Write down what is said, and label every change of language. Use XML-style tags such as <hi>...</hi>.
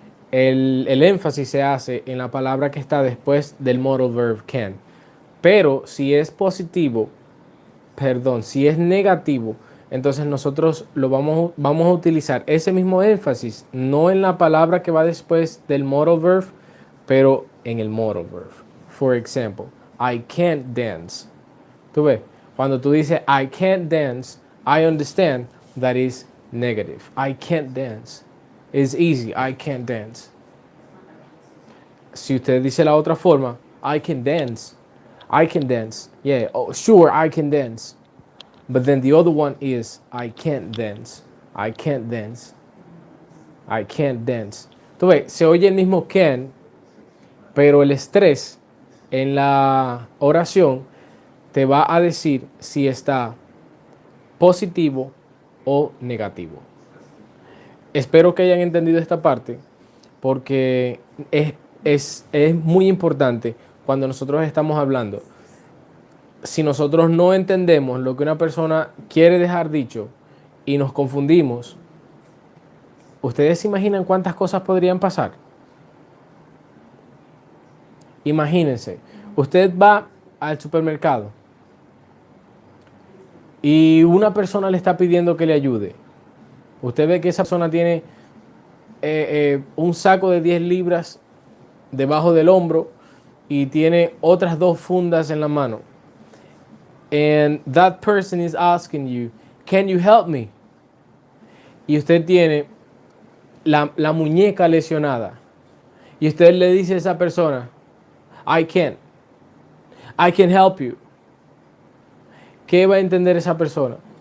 <es>El énfasis se hace en la palabra que está después del modal verb can. Pero si es positivo, si es negativo, entonces nosotros vamos a utilizar ese mismo énfasis, no en la palabra que va después del modal verb, pero en el modal verb.</es> <en>For example, I can't dance.</en> <es>¿Tú ves? Cuando tú dices</es> <en>I can't dance, I understand that is negative. I can't dance. It's easy, I can't dance.</en> <es>Si usted dice la otra forma,</es> <en>I can dance. I can dance. Yeah, oh, sure, I can dance. But then the other one is I can't dance. I can't dance. I can't dance.</en> <es>Tú ves, se oye el mismo can, pero el estrés en la oración te va a decir si está positivo o negativo. Espero que hayan entendido esta parte porque es muy importante cuando nosotros estamos hablando. Si nosotros no entendemos lo que una persona quiere dejar dicho y nos confundimos, ¿ustedes se imaginan cuántas cosas podrían pasar? Imagínense, usted va al supermercado y una persona le está pidiendo que le ayude. Usted ve que esa persona tiene un saco de 10 libras debajo del hombro y tiene otras 2 fundas en la mano.</es> <en>And that person is asking you, can you help me?</en> <es>Y usted tiene la muñeca lesionada. Y usted le dice a esa persona,</es> <en>I can help you.</en> <es>¿Qué va a entender esa persona?</es>